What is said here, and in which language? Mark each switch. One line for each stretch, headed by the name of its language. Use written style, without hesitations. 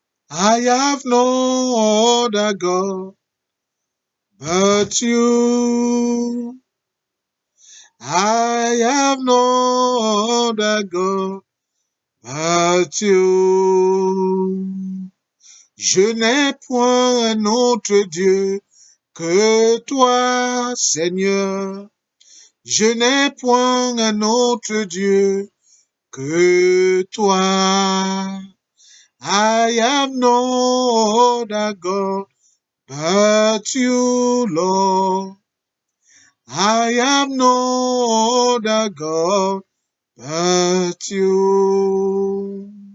English: I have no other God but you. I have no other God but you.
French: Je n'ai point un autre Dieu que toi, Seigneur. Je n'ai point un autre Dieu que toi.
English: I have no other God but you, Lord. I have no other God but you.